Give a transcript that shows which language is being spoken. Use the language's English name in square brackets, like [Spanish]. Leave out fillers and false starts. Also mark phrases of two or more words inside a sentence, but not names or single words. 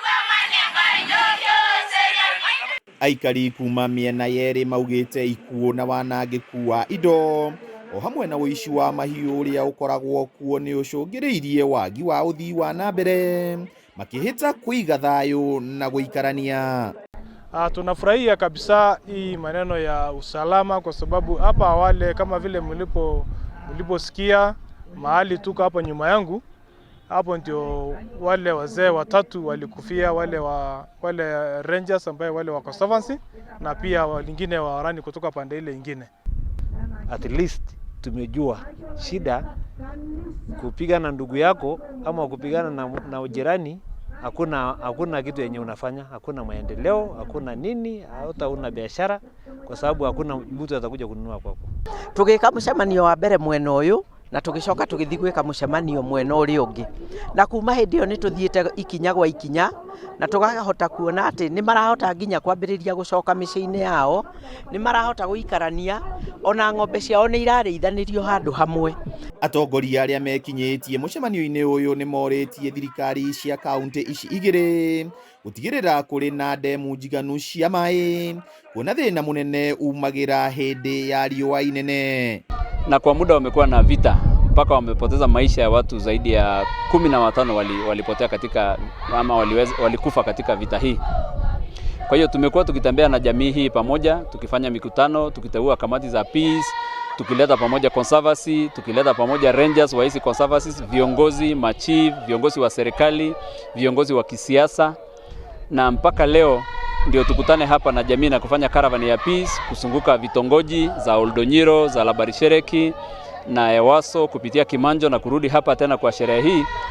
[Kikuyu] Aikari kuma mĩena yerĩ maugĩte ikuũ na wanangĩku wa indo o hamwe na ũici wa mahiũ ũrĩa ũkoragwo kuo nĩ ũcũngĩrĩirie wagi wa ũthii wa na mbere, makĩhĩta kũiga thayũ na gũikarania. [Swahili] Tunafurahia kabisa hii maneno ya usalama kwa sababu hapa awali kama vile mliposikia mahali tuko hapa nyuma yangu, hapo ndio wale wazee watatu walikufia, wale rangers ambao wale wa conservancy na pia wengine wa rani kutoka pande ile nyingine. [English] At least [Swahili] tumejua shida kupigana na ndugu yako ama kupigana na ujirani. Hakuna kitu yenye unafanya, hakuna maendeleo, hakuna nini, hata una biashara kwa sababu hakuna mtu atakuja kununua kwako. [Kikuyu] Tugika mucemanio wa mbere mwena uyu na tugicoka tugithii gwika mucemanio mwena uri ungi, na kuma hindi iyo ni tuthiite ikinya gwa ikinya na tugahota kuona ati ni marahota nginya kwambiriria gucoka miciini yao, ni marahota guikarania, ona ng'ombe ciao ni irarĩithanirio handu hamwe. Atongoria arĩa mekinyĩtie mũcemanio-inĩ ũyũ nĩ morĩtie thirikari cia kaunti ici igĩrĩ gũtigĩrĩra kũrĩ na ndemu njiganu cia maĩ, kuona thĩna mũnene umagĩra hĩndĩ ya riũa inene. [Swahili] Na kwa muda wamekuwa na vita mpaka wamepoteza maisha ya watu zaidi ya 15 walipotea katika ama walikufa katika vita hii. Kwa hiyo tumekuwa tukitembea na jamii hii pamoja, tukifanya mikutano, tukiteua kamati za peace, tukileta pamoja conservancy, tukileta pamoja rangers wa hizi conservancies, viongozi, machief, viongozi wa serikali, viongozi wa kisiasa, na mpaka leo ndio tukutane hapa na jamii na kufanya caravan ya peace kusunguka vitongoji za Oldonyiro, za Labarishereki na Ewaso kupitia Kimanjo na kurudi hapa tena kwa sherehe hii.